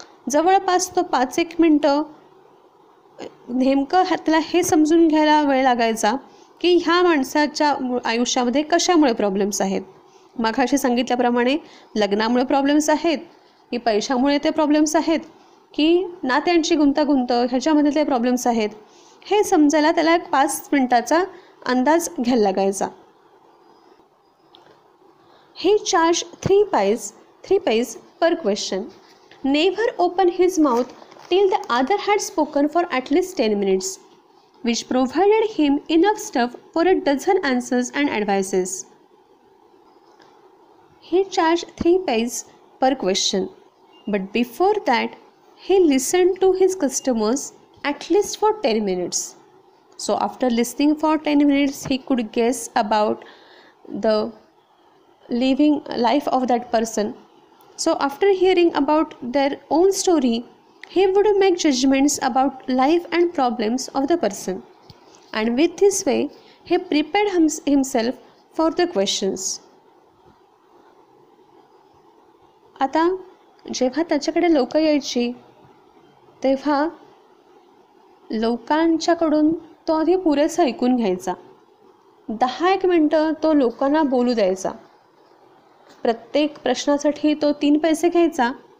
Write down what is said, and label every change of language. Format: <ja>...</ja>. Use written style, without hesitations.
<mr>जवळपास तो 5-1 मिनटं नेमकं त्याला हे समजून घ्यायला वेळ लागायचा की ह्या माणसाच्या आयुष्यामध्ये कशामुळे प्रॉब्लेम्स आहेत. मागाशी सांगितल्याप्रमाणे लग्नामुळे प्रॉब्लेम्स आहेत की पैशामुळे ते प्रॉब्लेम्स आहेत की नात्यांची गुंतागुंत ह्याच्यामध्ये ते प्रॉब्लेम्स आहेत, हे समजायला त्याला 5 मिनटाचा अंदाज घ्यायला लागायचा.</mr> <en>He charged 3 paise per question. Never opened his mouth till the other had spoken for at least 10 minutes, which provided him enough stuff for a dozen answers and advices. He charged 3 paise per question, but before that, he listened to his customers at least for 10 minutes. So after listening for 10 minutes, he could guess about the living life of that person. So after hearing about their own story, he would make judgments about life and problems of the person. And with this way, he prepared himself for the questions.</en> <mr>आता जेव्हा त्याच्याकडे लोक यायची तेव्हा लोकांच्याकडून तो आधी पुरेसं ऐकून घ्यायचा. 10-1 मिनटं तो लोकांना बोलू द्यायचा. प्रत्येक प्रश्नासाठी तो 3 पैसे घ्यायचा.</mr>